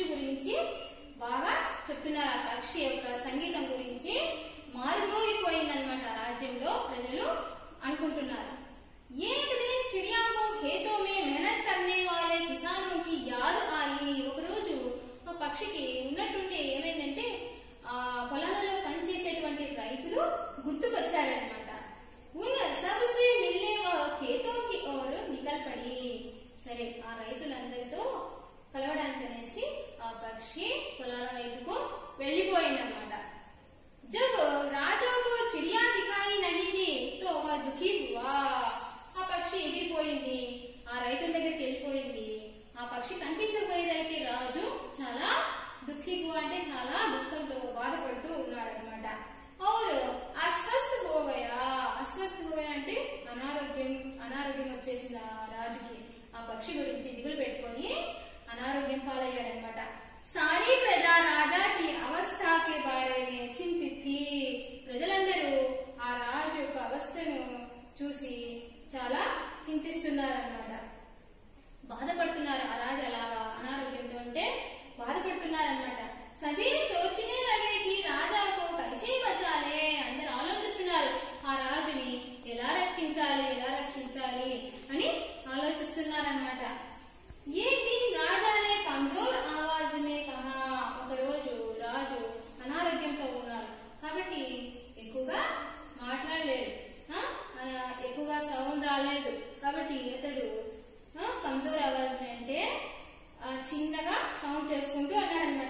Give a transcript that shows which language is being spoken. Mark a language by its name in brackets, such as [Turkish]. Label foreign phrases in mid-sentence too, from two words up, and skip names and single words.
[Telugu] గురించి బాగా చెప్తున్నారు. ఆ పక్షి యొక్క సంగీతం గురించి మారుమోగిపోయిందనమాట రాజ్యంలో ప్రజలు అనుకుంటున్నారు. [Hindi] एक दिन चिड़िया को खेतों में मेहनत करने वाले किसानों की याद आई. [Telugu] ఒక రోజు ఆ పక్షికి ఉన్నట్టుండి ఏమైందంటే ఆ పొలాలలో పనిచేసేటువంటి రైతులు గుర్తుకొచ్చారనమాట. [Hindi] उन सबसे मिलने वह खेतों की ओर निकल पड़ी. [Telugu] సరే ఆ రైతులందరితో కలవడానికి అనేసి ఆ పక్షి పొలాల వైపుకు వెళ్ళిపోయిందనమాట. [Hindi] जब राजा को चिड़िया दिखाई नहीं तो वह दुखी हुआ. [Telugu] ఆ పక్షి ఎగిరిపోయింది, ఆ రైతుల దగ్గరికి వెళ్ళిపోయింది. ఆ పక్షి కనిపించకపోయేసరికి రాజు చాలా దుఃఖీ అంటే చాలా దుఃఖంతో బాధపడుతూ ఉన్నాడు అనమాట. [Hindi] और अस्वस्थ हो गया. अस्वस्थ हो गया [Telugu] అంటే అనారోగ్యం వచ్చేసింది ఆ రాజుకి. ఆ పక్షి గురించి దిగులు పెట్టుకొని అనారోగ్యం పాలయ్యాడనమాట. [Hindi] सारी प्रजा राजा की अवस्था के बारे में चिंतित थी. [Telugu] ప్రజలందరూ ఆ రాజు యొక్క అవస్థను చూసి చాలా చింతిస్తున్నారన్నమాట, బాధపడుతున్నారు. ఆ రాజు అలాగా అనారోగ్యంతో ఉంటే బాధపడుతున్నారన్నమాట. [Hindi] सभी सोचने लगे कि राजा को कैसे बचाले. [Telugu] అందరూ ఆలోచిస్తున్నారు ఆ రాజుని ఎలా రక్షించాలి అని ఆలోచిస్తున్నారన్నమాట. [Hindi] एक दिन राजा ने कमजोर आवाज में कहा. [Telugu] ఒక రోజు రాజు అనారోగ్యంతో ఉన్నారు కాబట్టి ఎక్కువగా మాట్లాడలేడు, ఎక్కువగా సౌండ్ రాలేదు కాబట్టి అతడు [Hindi] कमज़ोर आवाज़ [Telugu] అంటే చిన్నగా సౌండ్ చేసుకుంటూ అన్నాడు అనమాట.